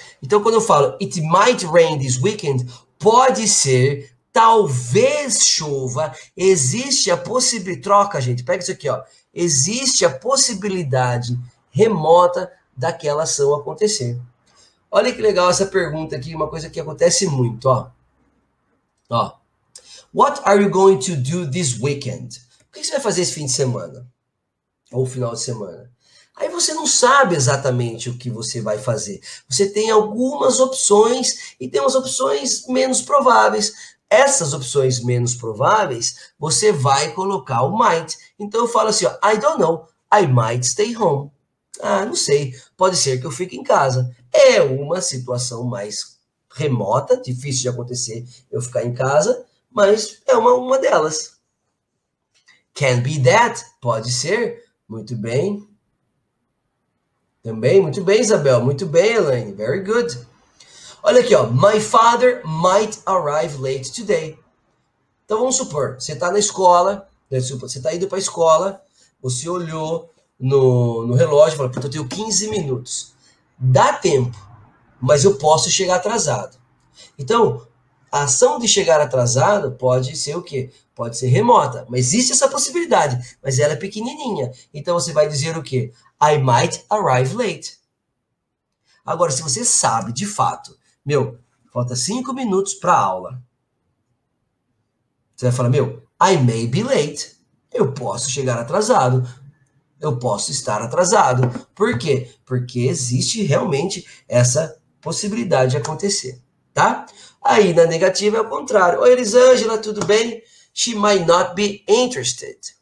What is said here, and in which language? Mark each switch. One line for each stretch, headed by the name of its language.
Portuguese: Então quando eu falo
English: it might rain this weekend,
Portuguese: pode ser, talvez chova, existe a possibilidade, troca, gente, pega isso aqui, ó. Existe a possibilidade remota daquela ação acontecer. Olha que legal essa pergunta aqui, uma coisa que acontece muito, ó. Ó.
English: What are you going to do this weekend?
Portuguese: O que você vai fazer esse fim de semana? Ou final de semana? Aí você não sabe exatamente o que você vai fazer. Você tem algumas opções e tem umas opções menos prováveis. Essas opções menos prováveis, você vai colocar o might. Então eu falo assim, ó,
English: I don't know, I might stay home.
Portuguese: Ah, não sei. Pode ser que eu fique em casa. É uma situação mais remota, difícil de acontecer eu ficar em casa, mas é uma delas.
English: Can be that.
Portuguese: Pode ser. Muito bem. Também, muito bem, Isabel. Muito bem, Elaine.
English: Very good.
Portuguese: Olha aqui, ó.
English: My father might arrive late today.
Portuguese: Então vamos supor, você está na escola, você está indo para a escola, você olhou no relógio e falou, eu tenho 15 minutos. Dá tempo, mas eu posso chegar atrasado. Então, a ação de chegar atrasado pode ser o quê? Pode ser remota, mas existe essa possibilidade, mas ela é pequenininha. Então você vai dizer o quê?
English: I might arrive late.
Portuguese: Agora, se você sabe de fato, falta 5 minutos para a aula. Você vai falar,
English: I may be late.
Portuguese: Eu posso chegar atrasado. Eu posso estar atrasado. Por quê? Porque existe realmente essa possibilidade de acontecer, tá? Aí, na negativa, é o contrário. Oi, Elisângela, tudo bem?
English: She might not be interested.